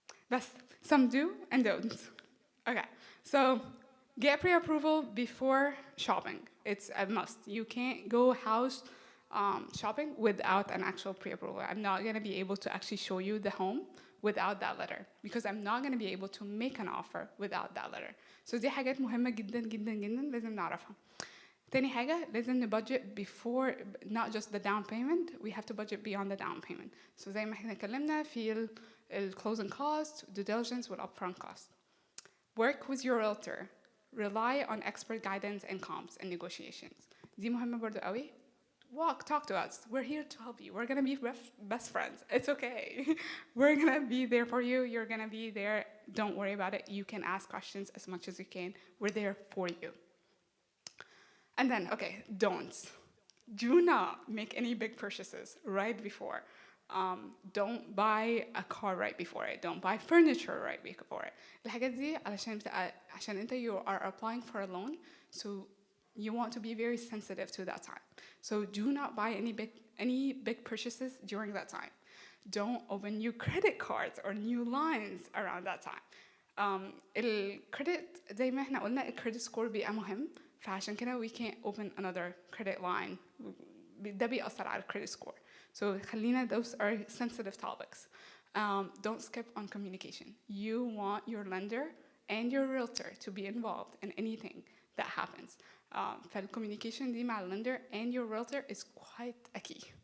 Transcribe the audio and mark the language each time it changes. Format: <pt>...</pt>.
<en>That's some do and don'ts. Okay, so get pre-approval before shopping. It's a must. You can't go house shopping without an actual pre-approval. I'm not going to be able to actually show you the home without that letter because I'm not going to be able to make an offer without that letter.</en> <ar>So دي حاجات مهمة جدا جدا جدا لازم نعرفها. تاني حاجة لازم</ar> <en>نبudget before not just the down payment, we have to budget beyond the down payment.</en> <ar>So زي ما احنا اتكلمنا في closing cost, due diligence وال upfront cost.</ar> <en>Work with your realtor. Rely on expert guidance and comps and negotiations.</en> <ar>دي مهمة برضو قوي.</ar> <en>Talk to us. We're here to help you. We're gonna be best friends. It's okay. We're gonna be there for you. You're gonna be there. Don't worry about it. You can ask questions as much as you can. We're there for you. And then, okay, don'ts. Do not make any big purchases right before. Don't buy a car right before it. Don't buy furniture right before it.</en> <ar>الحاجات دي عشان انت</ar> <en>you are applying for a loan, so you want to be very sensitive to that time. So do not buy any big purchases during that time. Don't open new credit cards or new lines around that time.</en> <ar>الكريدت زي ما احنا قلنا الكريدت سكور بيبقى مهم فعشان كده</ar> <en>we can't open another credit line.</en> <ar>ده بيأثر على الكريدت سكور.</ar> <en>So خلينا those are sensitive topics. Don't skip on communication. You want your lender and your realtor to be involved in anything that happens. فالcommunication</en> <ar>دي مع</ar> <en>lender and your realtor is quite a key.</en>